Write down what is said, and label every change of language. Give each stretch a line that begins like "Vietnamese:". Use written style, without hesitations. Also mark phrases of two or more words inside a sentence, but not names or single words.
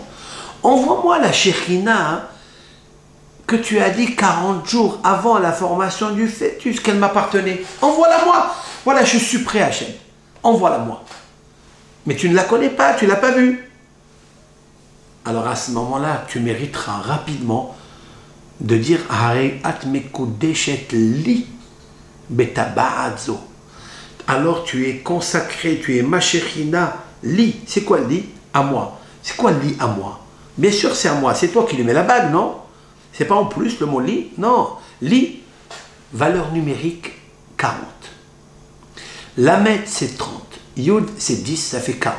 French: Envoie-moi la Shekhinah que tu as dit 40 jours avant la formation du fœtus qu'elle m'appartenait. Envoie-la moi. Voilà, je suis prêt, Hachem. Envoie-la moi. Mais tu ne la connais pas, tu ne l'as pas vue. Alors à ce moment-là, tu mériteras rapidement de dire
Hebrew: הרי את מקודשת לי בטבעת זו.
French: Alors tu es consacré, tu es ma Shekhinah, li. C'est quoi li? À moi. C'est quoi li à moi? Bien sûr c'est à moi, c'est toi qui lui mets la bague, non? C'est pas en plus le mot li? Non. Li, valeur numérique 40. Lamed c'est 30. Yud c'est 10, ça fait 40.